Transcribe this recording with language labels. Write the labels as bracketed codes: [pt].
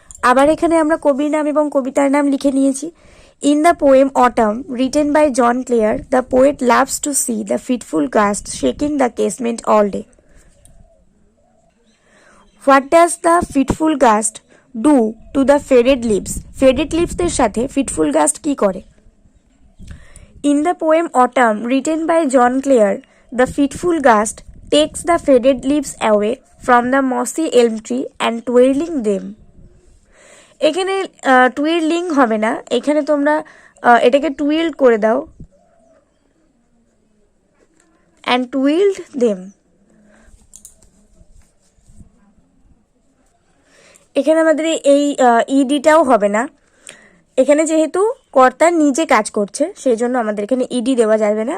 [bn] আবার এখানে আমরা কবির নাম এবং কবিতার নাম লিখে নিয়েছি। [en] In the poem Autumn written by John Clare the poet loves to see the fitful gust shaking the casement all day. What does the fitful gust do to the faded leaves. [bn] Faded লিভসদের সাথে fitful gust কি করে? [en] In the poem Autumn, written by John Clare, the fitful gust takes the faded leaves away from the mossy elm tree and twirling them. [bn] এখানে টুইরলিং হবে না, এখানে তোমরা এটাকে টুইল্ড করে দাও, [en] and twirled them. [bn] এখানে আমাদের এই ইডিটাও হবে না, এখানে যেহেতু কর্তা নিজে কাজ করছে সেই জন্য আমাদের এখানে ইডি দেওয়া যাবে না।